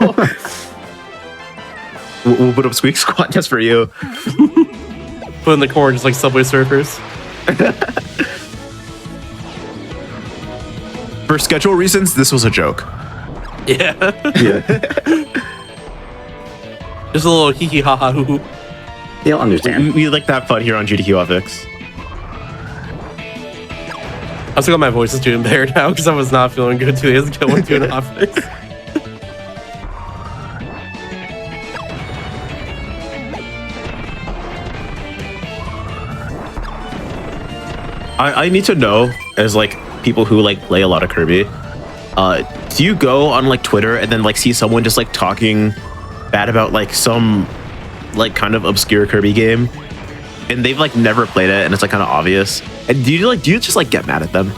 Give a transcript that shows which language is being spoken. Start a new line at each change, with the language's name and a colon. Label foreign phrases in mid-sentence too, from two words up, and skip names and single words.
English: we'll put up Squeak Squad just for you. Put in the corner just like Subway Surfers. For schedule reasons, this was a joke. Yeah. Yeah. Just a little hee hee ha ha hoo hoo. They'll understand. we like to have fun here on GDQ Hotfix. I'm still got my voice is doing better now because I was not feeling good 2 days ago when doing Hotfix. I need to know, as like people who like play a lot of Kirby, do you go on like Twitter and then like see someone just like talking bad about like some like kind of obscure Kirby game, and they've like never played it and it's like kind of obvious, and do you just like get mad at them?